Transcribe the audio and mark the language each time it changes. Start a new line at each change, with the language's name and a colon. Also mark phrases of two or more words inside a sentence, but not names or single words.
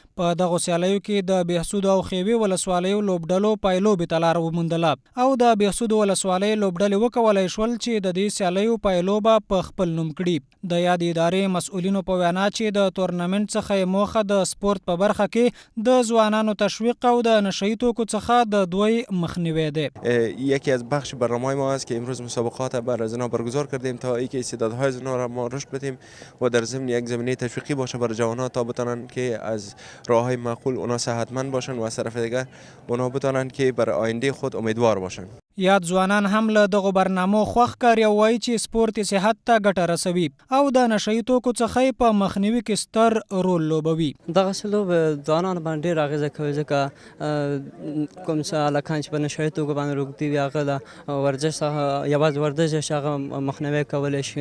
Pashto: په دغه سیالیو کې د بهسودو او خیوي ولسوالیو لوبډلو پایلوبې ته لار وموندله او د بهسودو ولسوالۍ لوبډلې وکولای شول چې د دې سیالیو پایلوبه په خپل نوم کړي. د یاد ادارې مسؤلینو په وینا چې د تورنمنت څخه موخه د سپورت په برخه کې د ځوانانو تشویق او د نشئی توکو څخه د دوی مخنیوی دی.
Persian: یکی از بخش برنامه‌های ما است که امروز مسابقات برای زنان برگزار کردیم تا اینکه استعدادهای زنان را ما رشد بدیم و در ضمن یک زمینه تشویقی باشه برای جوانان تا بتونن که از راههای معقول اونا صحتمند باشن و از طرف دیگر اونا بتونن که برای آینده خود امیدوار باشن.
Pashto: یاد ځوانان هم له دغه برنامو خوښ کار او وایي چې سپورت صحت ته ګټه رسوي او د نشئی توکو څخه په مخنیوي کې ستر رول لوبوي. دغه لوب ځوانانو باندې ډېر اغېزه کوي ځکه کوم څه هلکان چې په نشئی توکو باندې روږدي وي هغه له ورزش څخه یوازې ورزش چې هغه مخنیوی کولی شي.